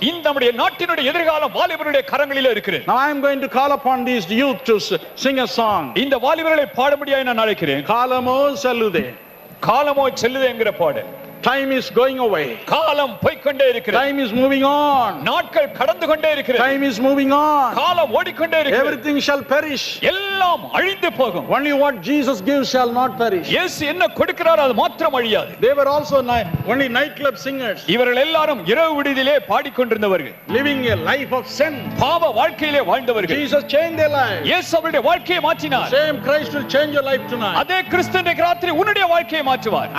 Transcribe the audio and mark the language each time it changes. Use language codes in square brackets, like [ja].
[ta] இந்த நம்முடைய நாட்டினுடைய எதிர்காலம் வாலிபர்களுடைய கரங்களிலே இருக்கிறது. [en] Now I am going to call upon these youth to sing a song. [ta] இந்த வாலிபர்களை பாடும்படியாய் நான் அழைக்கிறேன். Kalamo Salude. காலமோ செல்லுது என்கிற பாடு. [en] Time is going away. [ta] காலம் போய்க்கொண்டே இருக்கிறது. [en] Time is moving on. [ta] நாட்கள் கடந்து கொண்டே இருக்கிறது. [en] Time is moving on. [ta] காலம் ஓடிக்கொண்டே இருக்கிறது. [en] Everything shall perish. [ta] எல்லாம் அழிந்து போகும். [en] Only what Jesus gives shall not perish. [ta] இயேசு என்ன கொடுக்கிறாரோ அது மாத்திரம் அழியாது. [en] They were also only nightclub singers, [ta] இவர்கள் எல்லாரும் இரவு விடுதியிலே பாடிக்கொண்டிருந்தவர்கள், [en] living a life of sin. [ta] பாவ வாழ்க்கையிலே வாழ்ந்தவர்கள். [en] Jesus changed their life. [ta] இயேசு அவருடைய வாழ்க்கையை மாற்றினார். [en] Same Christ will change your life tonight. [ta] அதே கிறிஸ்து இன்றைக்கு ராத்திரி உன்னுடைய வாழ்க்கையை மாற்றுவார்.